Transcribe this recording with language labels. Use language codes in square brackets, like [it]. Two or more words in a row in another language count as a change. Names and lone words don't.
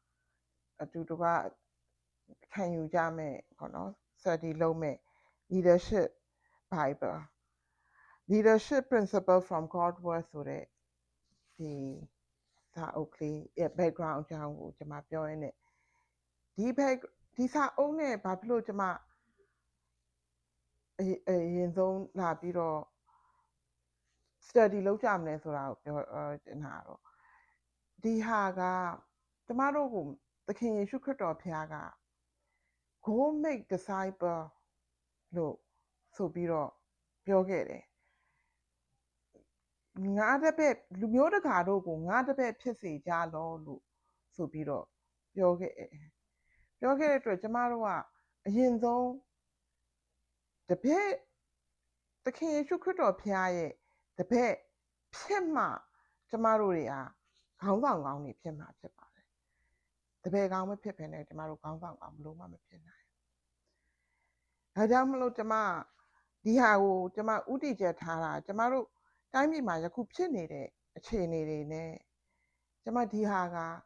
[my] ခံယူကြမယ်ပေါ့နော် study လုပ်မယ် Leadership Bible Leadership Principle from God Word ဆိုတဲ့ဒီစာအုပ်ကလေးရဲ့ background အကြောင်းကိုကျမပြောရင်းနဲ့ဒီစာအုပ်နဲ့ဘာဖြစ်လို့ကျမ အရင်ဆုံးလာပြီးတော့ study လုပ်ကြမလဲဆိုတာကိုပြောနေတာတော့ဒီဟာကကျမတို့ကိုသခင်ယေရှုခရစ်တော်ဘုရားက [en] Go make disciple [my] လို့ဆိုပြီးတော့ပြောခဲ့တယ် ငါတပည့်လူမျိုးတကာတို့ကိုငါတပည့်ဖြစ်စေကြလောလို့ဆိုပြီးတော့ပြောခဲ့တဲ့အတွက်ကျမတို့ကအ ရင်ဆုံးတပည့်သခင်ယေရှုခရစ်တော်ဘုရားရဲ့တပည့်ဖြစ်မှကျမတို့တွေကခေါင်းဆောင်ကောင်းတွေဖြစ်မှာဖြစ်ပါတယ်တပည့်ကောင်းမဖြစ်ဘဲနဲ့ကျမတို့ခေါင်းဆောင်ကောင်းဘလို့မှမဖြစ်နိုင်ဒါကြောင့်မလို့ကျမဒီဟာကိုကျမဥတည်ချက်ထားတာကျမတို့တိုင်းပြည်မှာယခုဖြစ်နေတဲ့အခြေအနေတွေနဲ့ကျမဒီဟာက